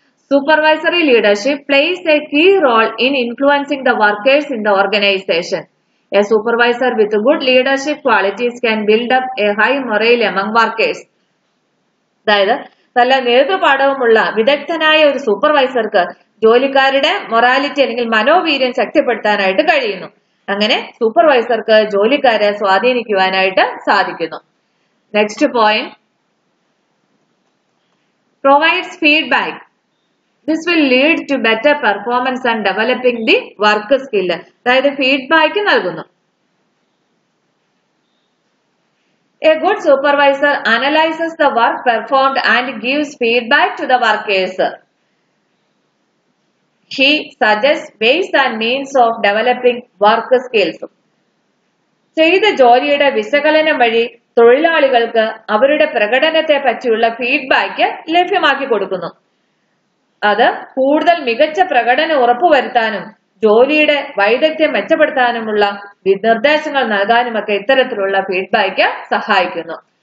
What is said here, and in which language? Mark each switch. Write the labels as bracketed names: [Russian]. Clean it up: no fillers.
[English] Supervisory leadership plays a key role in influencing the workers in the organization. A supervisor with good leadership qualities can build up a high morale among workers. [Malayalam] അതായത് നല്ല നേതൃപാഠവുമുള്ള വിദഗ്ധനായ ഒരു സൂപ്പർവൈസർക്ക് ജോലിക്കാരുടെ morality അല്ലെങ്കിൽ മനോവീര്യം ശക്തിപ്പെടുത്താനായിട്ട് കഴിയുന്നു. അങ്ങനെ സൂപ്പർവൈസർക്ക് ജോലിക്കാരെ സ്വാധീനിക്കുവാനായിട്ട് സാധിക്കുന്നു. [English] Next point, provides feedback. This will lead to better performance and developing the work skill. [Malayalam] അതായത് ഫീഡ്ബാക്ക് നൽകുന്നു. [English] A good supervisor analyzes the work performed and gives feedback to the workers. He suggests ways and means of developing work skills. [Malayalam] ചെയ്ത ജോലിയുടെ വിശകലനം വഴി തൊഴിലാളികൾക്ക് അവരുടെ പ്രകടനത്തെ പറ്റിയുള്ള ഫീഡ്ബാക്ക് ലഭ്യമാക്കി കൊടുക്കുന്നു. അത് കൂടുതൽ മികച്ച പ്രകടനം ഉറപ്പുവരുത്താനും ജോലിയുടെ വൈദഗ്ധ്യം മെച്ചപ്പെടുത്താനുമുള്ള നിർദ്ദേശങ്ങൾ നൽകാനുമൊക്കെ ഇത്തരത്തിലുള്ള ഫീഡ്ബാക്ക് സഹായിക്കുന്നു.